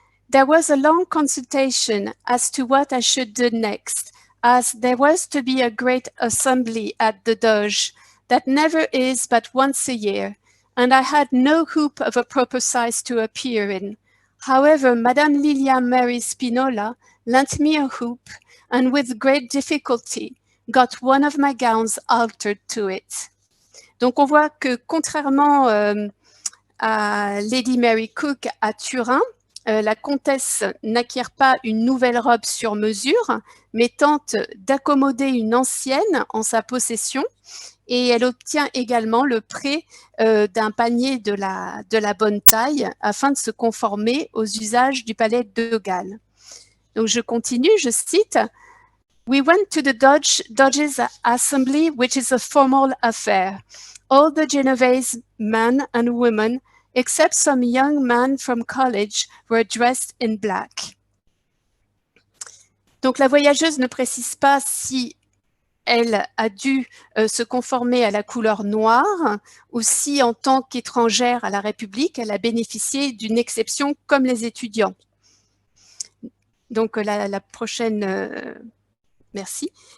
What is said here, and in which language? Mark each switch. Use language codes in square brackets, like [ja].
[en] There was a long consultation as to what I should do next, as there was to be a great assembly at the Doge that never is but once a year, and I had no hope of a proper size to appear in. However, Madame Lilia Mary Spinola lent me a hoop, and with great difficulty got one of my gowns altered to it. [fr] Donc, on voit que contrairement à Lady Mary Coke à Turin, la comtesse n'acquiert pas une nouvelle robe sur mesure, mais tente d'accommoder une ancienne en sa possession, et elle obtient également le prêt d'un panier de la bonne taille afin de se conformer aux usages du palais de Galles. Donc, je continue, je cite. [en] We went to the Doge's assembly, which is a formal affair. All the Genovese men and women, except some young men from college, were dressed in black. [fr] Donc, la voyageuse ne précise pas si elle a dû se conformer à la couleur noire ou si, en tant qu'étrangère à la République, elle a bénéficié d'une exception comme les étudiants. Donc, la prochaine... Merci.